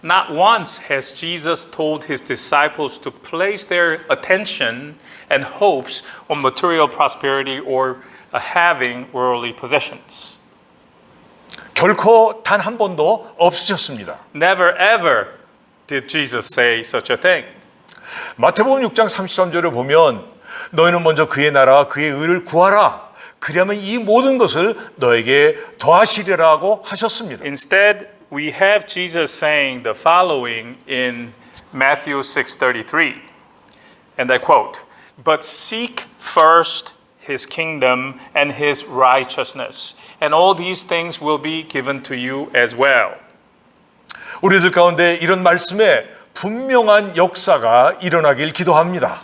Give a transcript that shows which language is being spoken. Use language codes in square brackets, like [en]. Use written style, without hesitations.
[en] Not once has Jesus told his disciples to place their attention and hopes on material prosperity or having worldly possessions. [ko] 결코 단 한 번도 없으셨습니다. [en] Never ever did Jesus say such a thing. [ko] 마태복음 6장 33절을 보면 너희는 먼저 그의 나라와 그의 의를 구하라. 그리하면 이 모든 것을 너에게 더하시리라고 하셨습니다. [en] Instead, we have Jesus saying the following in Matthew 6:33. And I quote, "But seek first his kingdom and his righteousness, and all these things will be given to you as well." [ko] 우리들 가운데 이런 말씀에 분명한 역사가 일어나길 기도합니다.